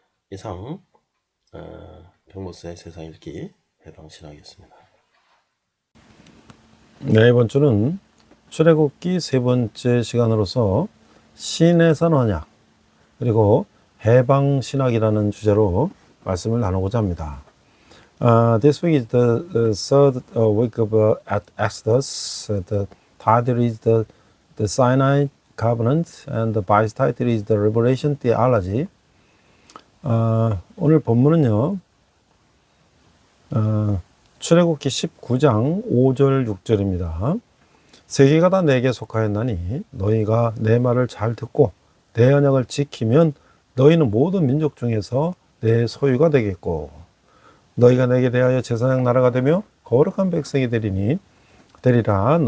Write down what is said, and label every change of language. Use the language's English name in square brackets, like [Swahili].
[Korean] 이상 병목사의 세상 읽기 해방신학이었습니다. 네, 이번 주는 출애굽기 세 번째 시간으로서 신해산 언약 그리고 해방신학이라는 주제로 말씀을 나누고자 합니다. [English] This week is the third week of Exodus. The title is the Sinai Covenant, and the vice title is the Revelation Theology. [Korean] 오늘 본문은요, 출애굽기 19장 5절 6절입니다. 세계가 다 내게 속하였나니 너희가 내 말을 잘 듣고 내 언약을 지키면 너희는 모든 민족 중에서 내 소유가 되겠고 너희가 내게 대하여 제사장 나라가 되며 거룩한 백성이 되리라.